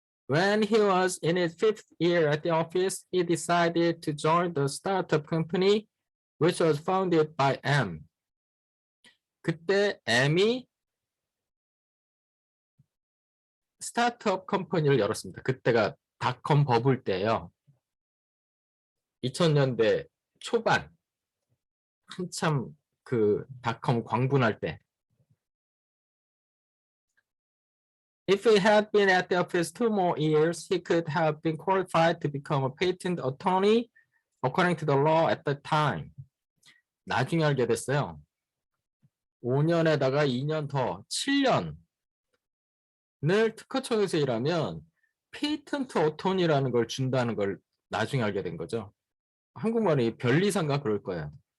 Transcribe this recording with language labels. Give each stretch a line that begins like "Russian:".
English: When he was in his 5th year at the office, he decided to join the startup company, which was founded by M.
Korean: 그때 M이 스타트업 컴퍼니를 열었습니다. 그때가 닷컴 버블 때예요. 2000년대 초반 한참 그 닷컴 광분할 때.
English: If he had been at the office 2 more years, he could have been qualified to become a patent attorney according to the law at the time.
Korean: 나중에 알게 됐어요. 5년에다가 2년 더 7년을 특허청에서 일하면 페이턴트 어토니라는 걸 준다는 걸 나중에 알게 된 거죠. 한국말이 변리사인가 그럴 거예요.